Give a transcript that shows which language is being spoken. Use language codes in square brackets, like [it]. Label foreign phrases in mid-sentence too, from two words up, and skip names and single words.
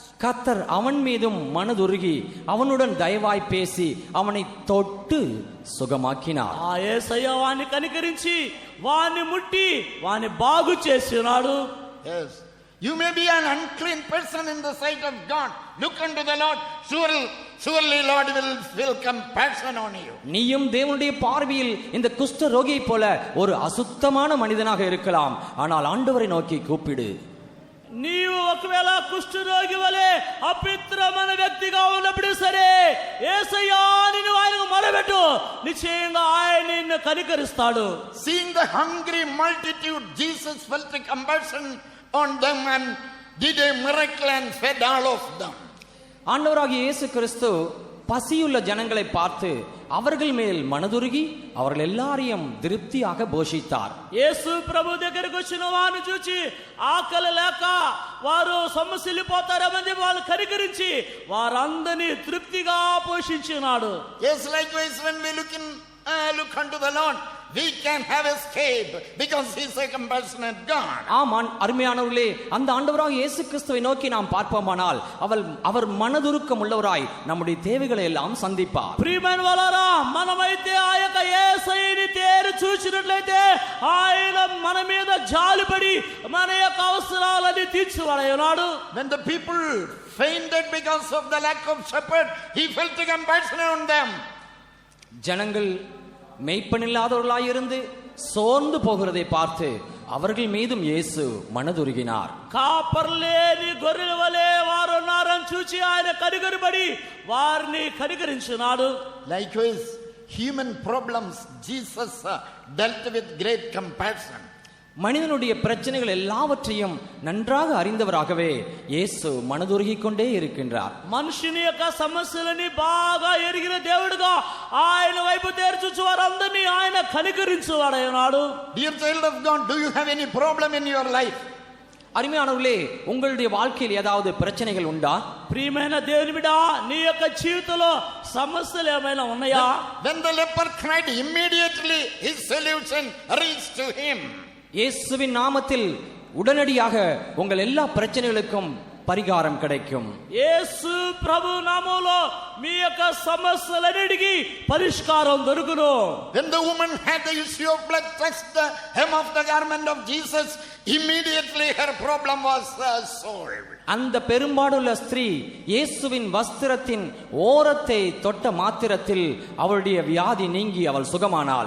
[ta] கர்த்தர் அவன் மீதும் மனதுருகி அவனுடன் தயவாய் பேசி அவனை தொட்டு சுகமாக்கினார். [te] ఆ యేసయ్య వాని కనికరించి వాని ముట్టి వాని బాగు చేసినాడు. [en] Yes, you may be an unclean person in the sight of God. Look unto the Lord. Surely Lord will feel compassion on you. [ta] நீயும் தேவனுடைய பார்வையில் இந்த குஷ்ட ரோகியை போல ஒரு அசுத்தமான மனிதனாக இருக்கலாம். ஆனால் ஆண்டவரை நோக்கி கூப்பிடு. [te] నీవు ఒకవేళ కుష్ఠరోగి వలె అపవిత్రమైన వ్యక్తిగా ఉన్నప్పుడు సరే యేసయ్యా నిన్ను ఆయనకు మొరపెట్టు, నిశ్చయంగా ఆయన నిన్ను కనికరిస్తాడు. [en] Seeing the hungry multitude, Jesus felt compassion on them and did a miracle and fed all of them. [ta] ஆண்டவராகிய இயேசு கிறிஸ்து பசியுள்ள ஜனங்களை பார்த்து அவர்கள் மேல் மனதுருகி அவர்கள் எல்லாரையும் திருப்தியாக போஷித்தார். [te] యేసు ప్రభు దగ్గరికి వచ్చిన వారిని చూచి ఆకలి లేక వారు సొమ్మసిల్లిపోతారని వాళ్ళు కనికరించి వారందరినీ తృప్తిగా పోషించినాడు. [en] Yes, likewise when we look unto the Lord, we can have escape because he is a compassionate God. [ta] ஆமான் அருமையானவர்களே, அந்த ஆண்டவராகிய இயேசு கிறிஸ்துவை நோக்கி நாம் பார்ப்போமானால் அவர் மனதுருக்கம் உள்ளவராய் நம்முடைய தேவைகளை எல்லாம் சந்திப்பார். [te] ప్రియమైన వాళ్ళారా, మనమైతే ఆ యొక్క యేసయ్యని తేరు చూసినట్లయితే ఆయన మన మీద జాలిపడి మన యొక్క అవసరాలన్నీ తీర్చువాడయ్యున్నాడు. [en] When the people fainted because of the lack of shepherd, he felt compassion on them. [ta] ஜனங்கள் மெய்ப்பனில்லாதவர்களாயிருந்து சோர்ந்து போகிறதை பார்த்து அவர்கள் மீதும் இயேசு மனதுருகினார். [te] కాపర్లేని గొర్రెల వలె వారు ఉన్నారని చూచి ఆయన కనికరపడి వారిని కనికరించినాడు. [en] Likewise, human problems, Jesus dealt with great compassion. [ta] மனிதனுடைய பிரச்சனைகள் எல்லாவற்றையும் நன்றாக அறிந்தவராகவே இயேசு மனதுருகிக் கொண்டே இருக்கின்றார். [te] మనుషుని యొక్క సమస్యలని బాగా ఎరిగిన దేవుడుగా ఆయన వైపు తెరచుచు వారందరినీ ఆయన కనికరించువాడయ్యున్నాడు. [en] Dear child of God, do you have any problem in your life? [ta] அருமையானவர்களே, உங்களுடைய வாழ்க்கையில் ஏதாவது பிரச்சனைகள் உண்டா? [te] ప్రియమైన దేవుని బిడ్డ, నీ యొక్క జీవితంలో సమస్యలు ఏమైనా ఉన్నాయా? [en] When the leper cried, immediately his solution reached to him. [ta] இயேசுவின் நாமத்தில் உடனடியாக உங்கள் எல்லா பிரச்சனைகளுக்கும் பரிகாரம் கிடைக்கும். [te] యేసు ప్రభు నామములో మీ యొక్క సమస్యలన్నిటికీ పరిష్కారం దొరుకును. [en] When the woman had the issue of blood touched the hem of the garment of Jesus, immediately her problem was solved. [ta] அந்த பெரும்பாடுள்ள ஸ்திரீ இயேசுவின் வஸ்திரத்தின் ஓரத்தை தொட்ட மாத்திரத்தில் அவளுடைய வியாதி நீங்கி அவள் சுகமானாள்.